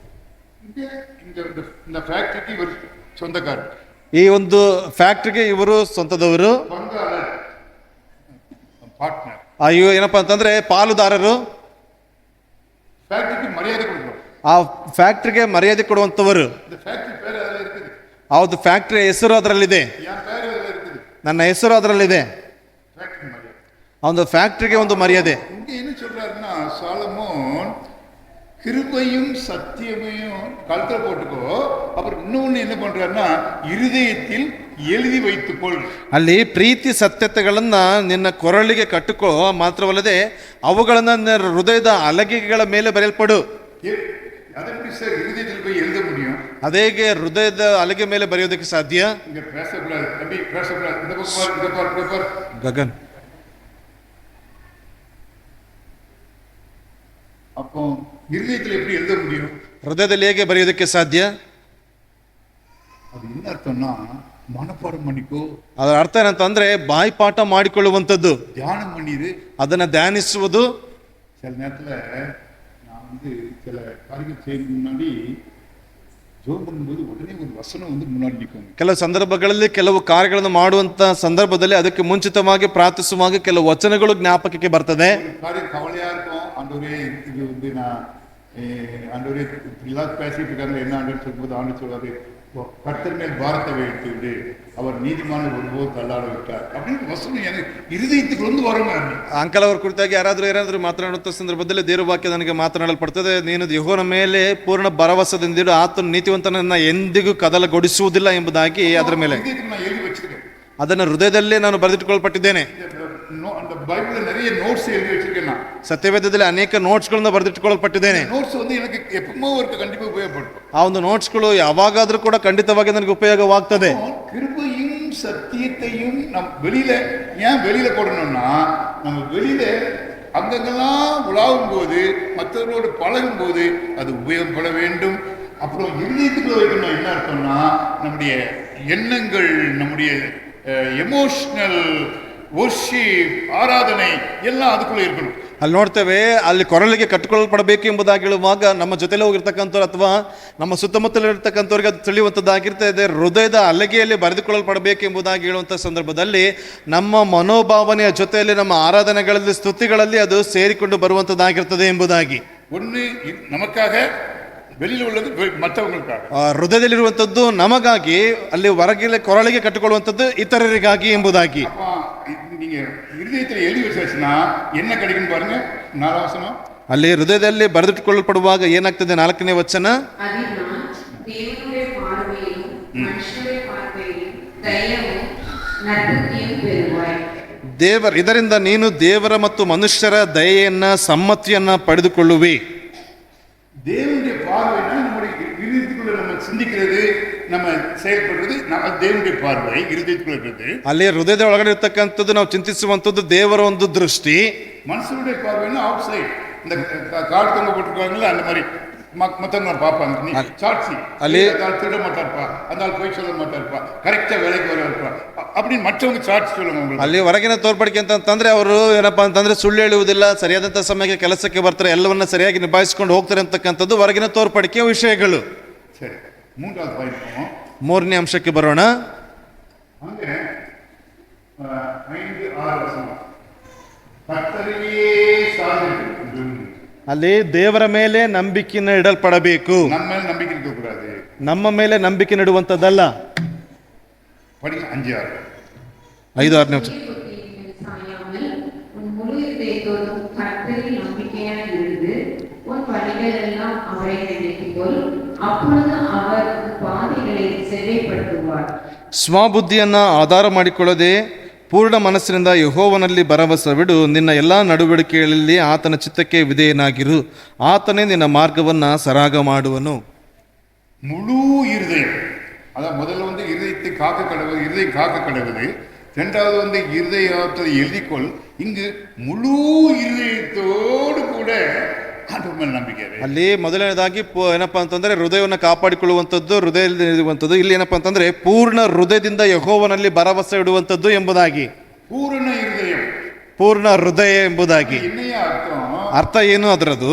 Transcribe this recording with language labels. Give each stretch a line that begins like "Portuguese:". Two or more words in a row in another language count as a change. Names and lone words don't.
Tamil: இந்த ஃபேக்டரிக்கு இவர் சொந்தக்காரர்.
Kannada: ಈ ಒಂದು ಫ್ಯಾಕ್ಟರಿಗೆ ಇವರು ಸ್ವಂತದವರು, ಪಾರ್ಟ್ನರ್. ಇವು ಏನಪ್ಪಾ ಅಂತಂದ್ರೆ ಪಾಲುದಾರರು. ಫ್ಯಾಕ್ಟರಿಗೆ ಮರ್ಯಾದೆ ಕೊಡಬೇಕು. ಆ ಫ್ಯಾಕ್ಟರಿಗೆ ಮರ್ಯಾದೆ ಕೊಡುವಂತವರು.
Tamil: இந்த ஃபேக்டரி பேர் ಅದರಲ್ಲಿ இருக்குது.
Kannada: ಹೌದು, ಫ್ಯಾಕ್ಟರಿ ಹೆಸರು ಅದರಲ್ಲಿದೆ.
Tamil: என் பேர் ಅದರಲ್ಲಿ இருக்குது.
Kannada: ನನ್ನ ಹೆಸರು ಅದರಲ್ಲಿದೆ.
Tamil: ஃபேக்டரி ಮರ್ಯಾದೆ.
Kannada: ಒಂದು ಫ್ಯಾಕ್ಟರಿಗೆ ಒಂದು ಮರ್ಯಾದೆ.
Tamil: இங்க என்ன சொல்றாருன்னா சாலமோன் கிருபையும் சத்தியமையும் கழுத்துல போட்டுக்கோ, அப்புறம் இன்னொன்னு என்ன பண்றாருன்னா இருதயத்தில் எழுதி வைத்துக்கொள்.
Kannada: ಅಲ್ಲಿ ಪ್ರೀತಿ ಸತ್ಯತೆಗಳನ್ನ ನಿನ್ನ ಕೊರಳಿಗೆ ಕಟ್ಟಿಕೋ, ಮಾತ್ರವಲ್ಲದೆ ಅವುಗಳನ್ನ ಹೃದಯದ ಹಲಗೆಗಳ ಮೇಲೆ ಬರೆಯಲ್ಪಡು.
Tamil: அதை எப்படி சார் இருதயத்தில் போய் எழுத முடியும்?
Kannada: ಅದೇಗೆ ಹೃದಯದ ಹಲಗೆ ಮೇಲೆ ಬರೆಯೋದಕ್ಕೆ ಸಾಧ್ಯ?
Tamil: இங்க பேசக்கூடாது தம்பி, பேசக்கூடாது. இந்த பக்கம் இத பார் ಗಗನ್. அப்போ இருதயத்தில் எப்படி எழுத முடியும்?
Kannada: ಹೃದಯದಲ್ಲಿ ಹೇಗೆ ಬರೆಯೋದಕ್ಕೆ ಸಾಧ್ಯ?
Tamil: அது என்ன அர்த்தம்னா மனப்பாடம் பண்ணிக்கோ.
Kannada: ಅದರ ಅರ್ಥ ಏನಂತಂದ್ರೆ ಬಾಯಿಪಾಠ ಮಾಡಿಕೊಳ್ಳುವಂಥದ್ದು,
Tamil: தியானம் பண்ணிடு,
Kannada: ಅದನ್ನ ಧ್ಯಾನಿಸುವುದು.
Tamil: சில நேரத்துல நான் சில காரியங்கள் செய்யறதுக்கு முன்னாடி ஜோம் பண்ணும்போது உடனே ஒரு வசனம் முன்னாடி நிற்கும்.
Kannada: ಕೆಲವು ಸಂದರ್ಭಗಳಲ್ಲಿ ಕೆಲವು ಕಾರ್ಯಗಳನ್ನು ಮಾಡುವಂತ ಸಂದರ್ಭದಲ್ಲಿ ಅದಕ್ಕೆ ಮುಂಚಿತವಾಗಿ ಪ್ರಾರ್ಥಿಸುವಾಗ ಕೆಲವು ವಚನಗಳು ಜ್ಞಾಪಕಕ್ಕೆ ಬರ್ತದೆ.
Tamil: காரியம் கவலையா இருக்கும். ஆண்டவரே இது நான் ஆண்டவரே எல்லாரும் பேசிட்டு இருக்காங்க, என்ன ஆண்டு சொல்லும்போது ஆண்டு சொல்வாரு, கர்த்தர் மேல் பாரத்தை வைத்து விடு, அவர் நீதிமான ஒருபோது தள்ளாட விட்டார் அப்படின்னு வசனம் எனக்கு இருதயத்துக்கு வரணும்.
Kannada: ಅಂಕಲ್ ಅವ್ರ ಕುರಿತಾಗಿ ಯಾರಾದ್ರೂ ಮಾತನಾಡುವಂತ ಸಂದರ್ಭದಲ್ಲಿ ದೇವರ ವಾಕ್ಯ ನನಗೆ ಮಾತನಾಡಲ್ಪಡ್ತದೆ. ನೀನು ಯೆಹೋವನ ಮೇಲೆ ಪೂರ್ಣ ಭರವಸೆದಿಂದಿಡು, ಆತನು ನೀತಿವಂತನನ್ನ ಎಂದಿಗೂ ಕದಲಗೊಡಿಸುವುದಿಲ್ಲ ಎಂಬುದಾಗಿ ಅದರ ಮೇಲೆ ಅದನ್ನು ಹೃದಯದಲ್ಲೇ ನಾನು ಬರೆದಿಟ್ಟುಕೊಳ್ಪಟ್ಟಿದ್ದೇನೆ.
Tamil: அந்த பைபிள்ல நிறைய நோட்ஸ் எழுதி வச்சிருக்கேன். நான்
Kannada: ಸತ್ಯವೇದದಲ್ಲಿ ಅನೇಕ ನೋಟ್ಸ್ಗಳನ್ನ ಬರೆದಿಟ್ಟುಕೊಳ್ಳಲ್ಪಟ್ಟಿದ್ದೇನೆ.
Tamil: ನೋಟ್ಸ್ எனக்கு எப்பவுமே ஒரு கண்டிப்பா உபயோகப்படும்.
Kannada: ಆ ಒಂದು ನೋಟ್ಸ್ಗಳು ಯಾವಾಗಾದ್ರೂ ಕೂಡ ಖಂಡಿತವಾಗಿ ನನಗೆ ಉಪಯೋಗವಾಗ್ತದೆ.
Tamil: கிருபையும் சத்தியத்தையும் நம் வெளியில போடணும்னா நம்ம வெளியில அங்கங்கெல்லாம் உலாவும் போது மற்றவர்களோடு பழகும் போது அது உபயோகப்பட வேண்டும். அப்புறம் இருதயத்துக்குள்ள வைக்கணும். என்ன அர்த்தம்னா நம்முடைய எண்ணங்கள், நம்முடைய
English: emotional worship,
Kannada: ಆರಾಧನೆ ಎಲ್ಲ ಅದಕ್ಕೂ ಇರ್ಬೇಕು. ಅಲ್ಲಿ ನೋಡ್ತೇವೆ, ಅಲ್ಲಿ ಕೊರಳಿಗೆ ಕಟ್ಟಿಕೊಳ್ಳಲ್ಪಡಬೇಕು ಎಂಬುದಾಗಿ ಹೇಳುವಾಗ ನಮ್ಮ ಜೊತೆಲಿ ಹೋಗಿರ್ತಕ್ಕಂಥವ್ರು ಅಥವಾ ನಮ್ಮ ಸುತ್ತಮುತ್ತಲಿರ್ತಕ್ಕಂಥವ್ರಿಗೆ ಅದು ತಿಳಿಯುವಂಥದ್ದಾಗಿರ್ತದೆ. ಹೃದಯದ ಅಲಗೆಯಲ್ಲಿ ಬರೆದುಕೊಳ್ಳಲ್ಪಡಬೇಕು ಎಂಬುದಾಗಿ ಹೇಳುವಂಥ ಸಂದರ್ಭದಲ್ಲಿ ನಮ್ಮ ಮನೋಭಾವನೆಯ ಜೊತೆಯಲ್ಲಿ ನಮ್ಮ ಆರಾಧನೆಗಳಲ್ಲಿ ಸ್ತುತಿಗಳಲ್ಲಿ ಅದು ಸೇರಿಕೊಂಡು ಬರುವಂಥದ್ದಾಗಿರ್ತದೆ ಎಂಬುದಾಗಿ.
Tamil: ஒன்று நமக்காக, வெளியில் உள்ளது மற்றவங்களுக்காக.
Kannada: ಹೃದಯದಲ್ಲಿರುವಂಥದ್ದು ನಮಗಾಗಿ, ಅಲ್ಲಿ ಹೊರಗೆ ಕೊರಳಿಗೆ ಕಟ್ಟಿಕೊಳ್ಳುವಂಥದ್ದು ಇತರರಿಗಾಗಿ ಎಂಬುದಾಗಿ.
Tamil: நீங்க இருதயத்தில் எழுதி வச்சாச்சுன்னா என்ன கிடைக்கும் பாருங்க. 4வது வசனம்,
Kannada: ಅಲ್ಲಿ ಹೃದಯದಲ್ಲಿ ಬರೆದಿಟ್ಟುಕೊಳ್ಳಲ್ಪಡುವಾಗ ಏನಾಗ್ತದೆ? 4ನೇ ವಚನ,
Tamil: அதனால் தேவனுடைய பார்வையிலும் மனுஷனுடைய பார்வையிலும் தயவும் நற்புத்தியும் பெறுவாய்.
Kannada: ಇದರಿಂದ ನೀನು ದೇವರ ಮತ್ತು ಮನುಷ್ಯರ ದಯೆಯನ್ನ, ಸಮ್ಮತಿಯನ್ನ ಪಡೆದುಕೊಳ್ಳುವಿ.
Tamil: தேவனுடைய பார்வைனா நம்முடைய இருதயத்துக்குள்ள நம்ம சிந்திக்கிறது, நம்ம செயல்படுறது, தேவனுடைய பார்வை இருதயத்துக்குள்ள இருக்குது.
Kannada: ಅಲ್ಲಿ ಹೃದಯದ ಒಳಗಡೆ ಇರ್ತಕ್ಕಂಥದ್ದು ನಾವು ಚಿಂತಿಸುವಂಥದ್ದು ದೇವರ ಒಂದು ದೃಷ್ಟಿ.
Tamil: மனுஷனுடைய பார்வைனா
English: out side,
Tamil: இந்த கார்டு தொங்க போட்டிருக்காங்கல்ல அந்த மாதிரி மற்றவங்க பார்ப்பாங்க. நீ சாட்சி, அந்த திருட மாட்டார்ப்பா, அந்த ஆள் போய் சொல்ல மாட்டார்ப்பா, கரெக்டா வேலைக்கு வரப்பா அப்படின்னு மற்றவங்க சாட்சி சொல்லுவாங்க.
Kannada: ಅಲ್ಲಿ ಹೊರಗಿನ ತೋರ್ಪಡಿಕೆ ಅಂತಂದ್ರೆ ಅವರು ಏನಪ್ಪಾ ಅಂತಂದ್ರೆ ಸುಳ್ಳು ಹೇಳುವುದಿಲ್ಲ, ಸರಿಯಾದಂಥ ಸಮಯಕ್ಕೆ ಕೆಲಸಕ್ಕೆ ಬರ್ತಾರೆ, ಎಲ್ಲವನ್ನ ಸರಿಯಾಗಿ ನಿಭಾಯಿಸಿಕೊಂಡು ಹೋಗ್ತಾರೆ ಅಂತಕ್ಕಂಥದ್ದು ಹೊರಗಿನ ತೋರ್ಪಡಿಕೆಯ ವಿಷಯಗಳು. ಸರಿ, 3வது ಪಾಯಿಂಟ್, 3ನೇ ಅಂಶಕ್ಕೆ ಬರೋಣ. ಅಂದ್ರೆ 5-6 ವಚನ, ಕರ್ತನಿಗೆ ಸಾಧನೆ, ಅಲ್ಲಿ ದೇವರ ಮೇಲೆ ನಂಬಿಕೆಯನ್ನು ಇಡಲ್ಪಡಬೇಕು. ನಮ್ಮ ಮೇಲೆ ನಂಬಿಕೆ ಇಡக்கூடாது, ನಮ್ಮ ಮೇಲೆ ನಂಬಿಕೆ ಇಡುವಂಥದ್ದಲ್ಲ.
Tamil: படிங்க 5-6.
Kannada: 5-6ನೇ ವಚನ.
Tamil: சாயாமல் உன் முழு இதயத்தோடும் கர்த்தரில் நம்பிக்கையாய் இருந்து உன் வழிகள் எல்லாம் அவரை நினைத்துக்கொள், அப்பொழுது அவர் உன் பாதைகளை செவ்வைப்படுத்துவார்.
Kannada: ಸ್ವಬುದ್ಧಿಯನ್ನ ಆಧಾರ ಮಾಡಿಕೊಳ್ಳದೆ ಪೂರ್ಣ ಮನಸ್ಸಿನಿಂದ ಯೆಹೋವನಲ್ಲಿ ಭರವಸವಿಡು, ನಿನ್ನ ಎಲ್ಲ ನಡವಳಿಕೆಗಳಲ್ಲಿ ಆತನ ಚಿತ್ತಕ್ಕೆ ವಿಧೇಯನಾಗಿರು, ಆತನೇ ನಿನ್ನ ಮಾರ್ಗವನ್ನ ಸರಾಗ ಮಾಡುವನು.
Tamil: முழு இருதயம், அதான் முதல்ல வந்து இருதயத்தை காக்க கடவுது, இருதயம் காக்க கடவுது. 2வது இருதயத்தை எழுதிக்கொள். இங்கு முழு இருதயத்தோடு கூட
Kannada: ಆತನ ಮೇಲೆ ನಂಬಿಕೆ ಇದೆ. ಅಲ್ಲಿ ಮೊದಲನೇದಾಗಿ ಏನಪ್ಪಾ ಅಂತಂದ್ರೆ ಹೃದಯವನ್ನು ಕಾಪಾಡಿಕೊಳ್ಳುವಂಥದ್ದು, ಹೃದಯದಲ್ಲಿ ಇರುವಂಥದ್ದು. ಇಲ್ಲಿ ಏನಪ್ಪಾ ಅಂತಂದ್ರೆ ಪೂರ್ಣ ಹೃದಯದಿಂದ ಯೆಹೋವನಲ್ಲಿ ಭರವಸೆ ಇಡುವಂಥದ್ದು ಎಂಬುದಾಗಿ. ಪೂರ್ಣ ಹೃದಯ, ಪೂರ್ಣ ಹೃದಯ ಎಂಬುದಾಗಿ ಅರ್ಥ ಏನು ಅದರದು?